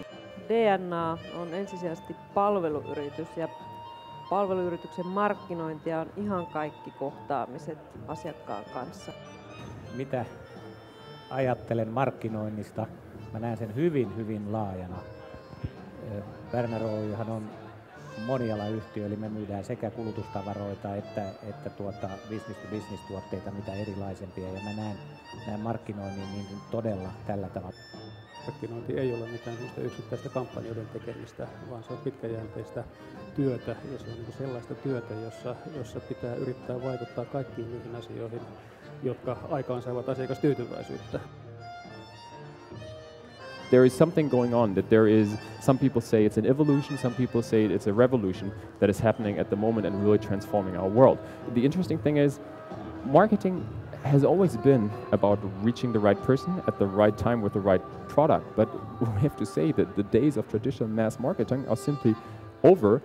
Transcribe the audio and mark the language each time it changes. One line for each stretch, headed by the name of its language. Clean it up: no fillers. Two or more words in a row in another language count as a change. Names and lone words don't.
Finnish: DNA on ensisijaisesti palveluyritys ja palveluyrityksen markkinointia on ihan kaikki kohtaamiset asiakkaan kanssa. Mitä ajattelen markkinoinnista? Mä näen sen hyvin laajana. Berner Oy:han on monialayhtiö, eli me myydään sekä kulutustavaroita että business-to-business-tuotteita, mitä erilaisempia, ja mä näen markkinoinnin niin todella tällä tavalla. Markkinointi ei ole mitään yksittäistä kampanjoiden tekemistä, vaan se on pitkäjänteistä työtä, ja se on sellaista työtä, jossa pitää yrittää vaikuttaa kaikkiin niihin asioihin, jotka aikaansaavat asiakastyytyväisyyttä.
English: There is something going on, that there is, some people say it's an evolution, some people say it's a revolution that is happening at the moment and really transforming our world. The interesting thing is, marketing has always been about reaching the right person at the right time with the right product, but we have to say that the days of traditional mass marketing are simply over.